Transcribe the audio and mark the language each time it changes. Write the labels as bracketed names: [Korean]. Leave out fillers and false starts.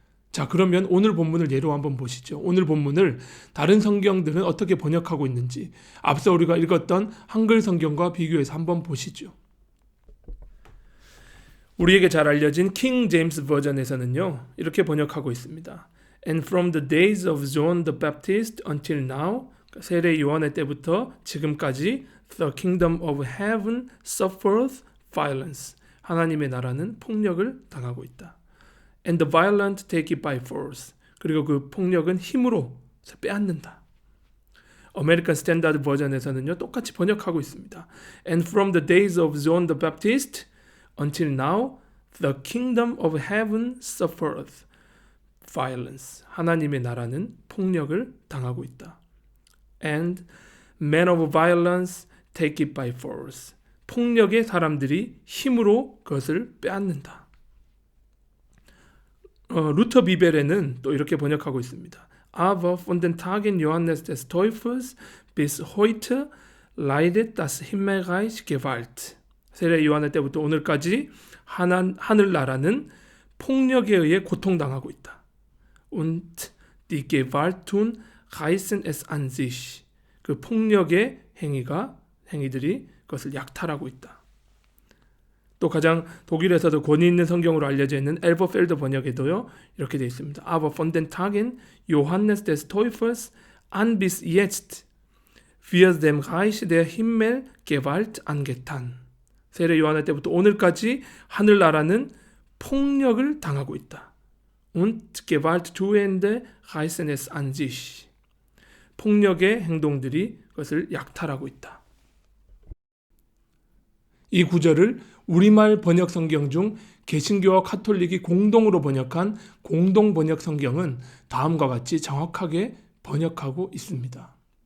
[Korean] 자, 그러면 오늘 본문을 예로 한번 보시죠. 오늘 본문을 다른 성경들은 어떻게 번역하고 있는지 앞서 우리가 읽었던 한글 성경과 비교해서 한번 보시죠. 우리에게 잘 알려진 킹 제임스 버전에서는요, 이렇게 번역하고 있습니다. [English] And from the days of John the Baptist until now, [Korean] 세례 요한의 때부터 지금까지 [English] the kingdom of heaven suffereth violence. [Korean] 하나님의 나라는 폭력을 당하고 있다. [English] And the violent take it by force. [Korean] 그리고 그 폭력은 힘으로 빼앗는다. 아메리칸 스탠다드 버전에서는요, 똑같이 번역하고 있습니다. [English] And from the days of John the Baptist until now, the kingdom of heaven suffereth violence. [Korean] 하나님의 나라는 폭력을 당하고 있다. [English] And men of violence take it by force. [Korean] 폭력의 사람들이 힘으로 그것을 빼앗는다. 루터 비벨에는 또 이렇게 번역하고 있습니다. [German] Aber von den Tagen Johannes des Täufers bis heute leidet das Himmelreich Gewalt. [Korean] 세례 요한의 때부터 오늘까지 하늘나라는 폭력에 의해 고통당하고 있다. [German] Und die Gewalttun reißen es an sich. [Korean] 그 폭력의 행위들이 그것을 약탈하고 있다. 또 가장 독일에서도 권위 있는 성경으로 알려져 있는 엘버펠더 번역에도요, 이렇게 되어 있습니다. [German] Aber von den Tagen Johannes des Täufers an bis jetzt wird dem Reich der Himmel Gewalt angetan. [Korean] 세례 요한의 때부터 오늘까지 하늘나라는 폭력을 당하고 있다. [German] Und Gewalttuende reißen es an sich. [Korean] 폭력의 행동들이 그것을 약탈하고 있다. 이 구절을 우리말 번역 성경 중 개신교와 카톨릭이 공동으로 번역한 공동 번역 성경은 다음과 같이 정확하게 번역하고 있습니다.